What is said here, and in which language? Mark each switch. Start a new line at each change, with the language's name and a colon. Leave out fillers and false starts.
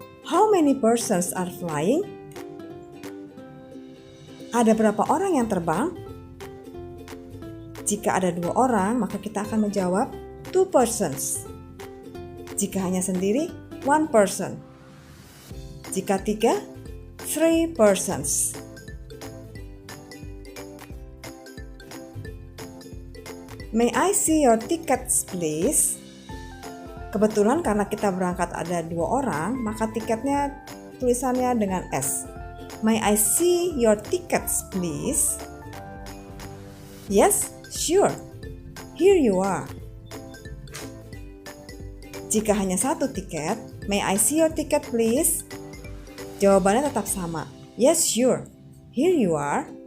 English: How many persons are flying?
Indonesian: Ada berapa orang yang terbang? Jika ada 2 orang, maka kita akan menjawab
English: 2 persons.
Indonesian: Jika hanya sendiri,
English: 1 person.
Indonesian: Jika 3,
English: 3 persons. May I see your tickets, please?
Indonesian: Kebetulan karena kita berangkat ada 2 orang, maka tiketnya tulisannya dengan S.
English: May I see your tickets, please? Yes, sure. Here you are.
Indonesian: Jika hanya 1 tiket,
English: may I see your ticket, please?
Indonesian: Jawabannya tetap sama.
English: Yes, sure. Here you are.